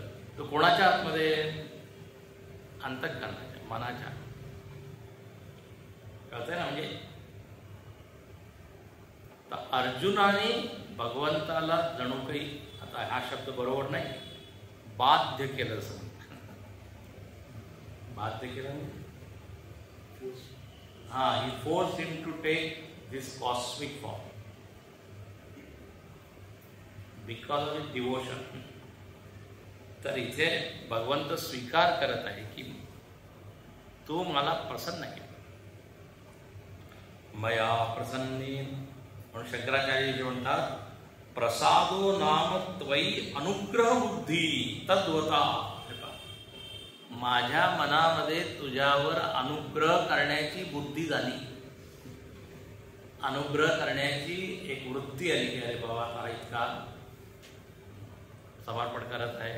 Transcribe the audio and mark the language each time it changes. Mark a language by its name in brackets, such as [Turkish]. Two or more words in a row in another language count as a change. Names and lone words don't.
[Marathi] तो कोणाच्या आतमध्ये? अंतःकरणाच्या, मनाच्या. कळतंय ना? म्हणजे तर अर्जुनाने भगवंताला जणू काही, आता हा शब्द बरोबर नाही, बाध्य केलं. असं बाध्य केलं, [English] he forced him to take this cosmic form because of his devotion. [Marathi] तर इथे भगवंत स्वीकार करत आहे की तू मला प्रसन्न केलं. [Sanskrit] मया प्रसन्ने, [Marathi] म्हणून शंकराचार्य जे म्हणतात, [Sanskrit] प्रसादो नाम त्वयि अनुग्रह बुद्धी तद्वता. [Marathi] माझ्या मनामध्ये तुझ्यावर अनुग्रह करण्याची बुद्धी झाली, अनुग्रह करण्याची एक वृत्ती आली की अरे बाबा तारा इतका समर्पण करत आहे.